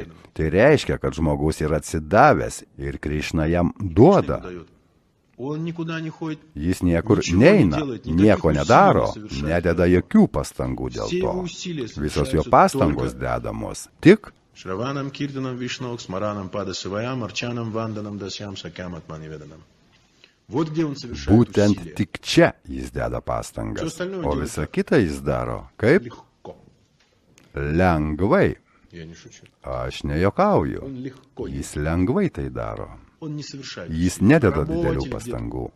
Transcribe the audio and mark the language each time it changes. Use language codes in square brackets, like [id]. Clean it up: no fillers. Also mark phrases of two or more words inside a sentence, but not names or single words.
[lt] Tai reiškia, kad žmogus yra atsidavęs ir Krišna jam duoda. Jis niekur neina, nieko nedaro, nededa jokių pastangų dėl to. Visos jo pastangos dedamos tik [sa] श्रवणं कीर्तनं विष्णोः स्मरणं पादसेवनम् अर्चनं वन्दनं दास्यं सख्यम् आत्मनिवेदनम्. [lt] Būtent tik čia jis deda pastangas, o visą kitą jis daro kaip? Lengvai. Aš nejokauju. Jis lengvai tai daro. Jis nededa didelių pastangų.